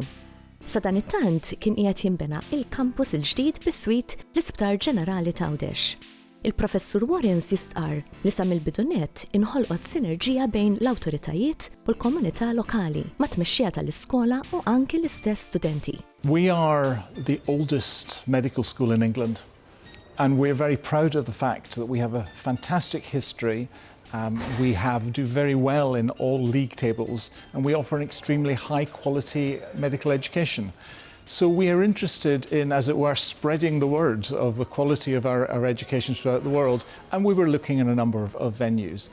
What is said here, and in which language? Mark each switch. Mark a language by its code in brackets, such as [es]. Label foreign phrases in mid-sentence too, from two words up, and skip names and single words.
[mt] Sa dan it-tant kien qiegħed jinbena il-kampus il-ġdid bis-swit l-Isptar Ġenerali ta' Għawdex. Il-professur Warrens jistqar li sa mill-bidunet inħolqot sinerġija bejn l-awtoritajiet u l-komunità lokali ma' tmexxija tal-iskola u anki l-istess studenti. [en] We are the oldest medical school in England, and we're very proud of the fact that we have a fantastic history. We do very well in all league tables, and we offer an extremely high quality medical education. So we are interested in, as it were, spreading the word of the quality of our education throughout the world, and we were looking at a number of venues.